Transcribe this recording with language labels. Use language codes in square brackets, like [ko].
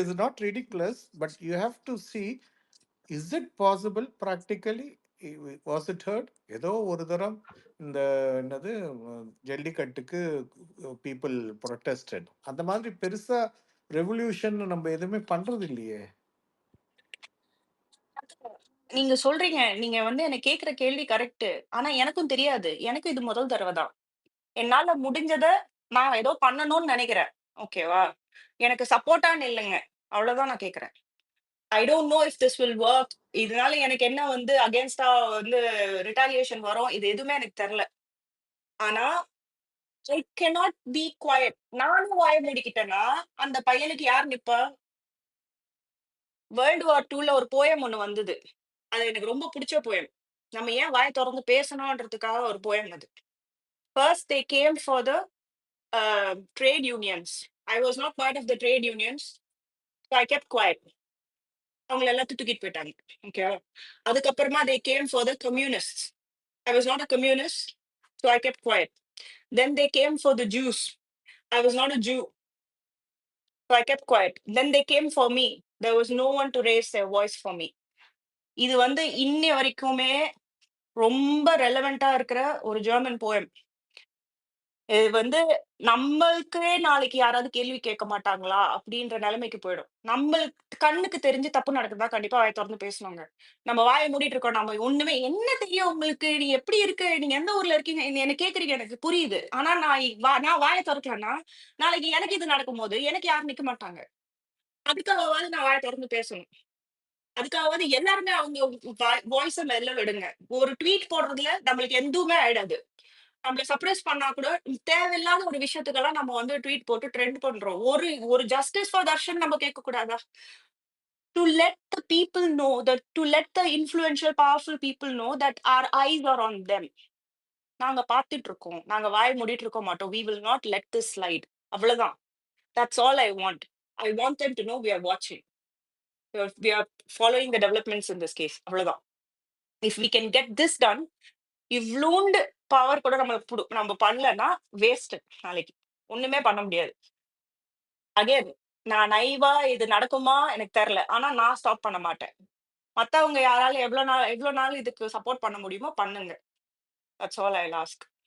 [en] It is not ridiculous, but you have to see, is it possible practically? Was it heard? [ta] ஏதோ ஒரு தரம் இந்த என்னது ஜல்லிக்கட்டுக்கு பீப்புள் ப்ரொட்டஸ்டட், அந்த மாதிரி பெருசா ரெவல்யூஷன் நம்ம எதுவுமே பண்றது இல்லையே. நீங்க சொல்றீங்க, நீங்க வந்து என்ன கேக்குற கேள்வி கரெக்ட். ஆனா எனக்கும் தெரியாது. எனக்கு இது முதல் தடவை தான். என்னால முடிஞ்சத நான் ஏதோ பண்ணணும்னு நினைக்கிறேன். ஓகேவா? எனக்கு சப்போர்ட்டா நில்லுங்க. அவ்வளவுதான் நான் கேக்குறேன். [en] I don't know if this will work. [ta] இதனால எனக்கு என்ன வந்து அகேன்ஸ்டா வந்து ரிட்டாலியேஷன் வரும், இது எதுவுமே எனக்கு தெரியல. ஆனா [en] I cannot be quiet. [ta] நானும் வாய மூடிக்கிட்டேன்னா அந்த பையனுக்கு யார் நிப்பா? வேர்ல்டு வார் 2ல ஒரு போயம் ஒண்ணு வந்தது. அது எனக்கு ரொம்ப பிடிச்ச போயம். நம்ம ஏன் வாய் திறந்து பேசணும்ன்றதுக்காக ஒரு போயம் அது. [en] First they came for the trade unions. I was not part of the trade unions, so I kept quiet. [ta] அவங்கள எல்லாத்தையும் தூக்கிட்டு போயிட்டாங்க. ஓகேவா? அதுக்கப்புறமா [en] they came for the communists. I was not a communist, so I kept quiet. Then they came for the Jews. I was not a Jew, so I kept quiet. Then they came for me. There was no one to raise their voice for me. [ta] இது வந்து இன்னி வரைக்குமே ரொம்ப ரெலவெண்டா இருக்கிற ஒரு German poem. இது வந்து நம்மளுக்கே நாளைக்கு யாராவது கேள்வி கேட்க மாட்டாங்களா அப்படின்ற நிலைமைக்கு போயிடும். நம்மளுக்கு கண்ணுக்கு தெரிஞ்சு தப்பு நடக்குதா கண்டிப்பா வாயை திறந்து பேசணுங்க. நம்ம வாயை மூடிட்டு இருக்கோம். நம்ம ஒண்ணுமே என்ன தெரியும் உங்களுக்கு? நீ எப்படி இருக்கு? நீங்க எந்த ஊர்ல இருக்கீங்க? என்ன கேக்குறீங்க, எனக்கு புரியுது. ஆனா நான் வாயை திறக்கலன்னா நாளைக்கு எனக்கு இது நடக்கும்போது எனக்கு யாரும் நிக்க மாட்டாங்க. அதுக்காகவாது நான் வாயை திறந்து பேசணும். அதுக்காகவாது எல்லாருமே அவங்க வாய்ஸ மெல்ல விடுங்க. ஒரு ட்வீட் போடுறதுல நம்மளுக்கு எதுவுமே ஆயிடாது. நம்மள சர்ப்ரைஸ் பண்ணா கூட தேவையில்லாத ஒரு விஷயத்துக்கெல்லாம் நம்ம வந்து ட்வீட் போட்டு ட்ரெண்ட் பண்றோம். ஒரு ஜஸ்டிஸ் ஃபார் தர்ஷன் நம்ம கேட்க கூடாதா? [en] To let the people know that, to let the influential powerful people know that our eyes are on them. [ta] நாங்க பார்த்துட்டு இருக்கோம். நாங்க வாய் மூடிட்டு இருக்க மாட்டோம். [en] We will not let this slide. [ta] அவ்வளவுதான். [en] That's all I want. I want them to know we are watching. We are following the developments in this case. [ta] அவ்வளவுதான். [en] If we can get this done, [ta] இவ்ளூண்டு power கூட நம்ம பண்ணலன்னா waste. நாளைக்கு ஒண்ணுமே பண்ண முடியாது. Again நான் நைவா இது நடக்குமா எனக்கு தெரியல. ஆனா நான் ஸ்டாப் பண்ண மாட்டேன். மத்தவங்க யாரால எவ்வளவு நாள் இதுக்கு சப்போர்ட் பண்ண முடியுமோ பண்ணுங்க. [en] That's all I ask.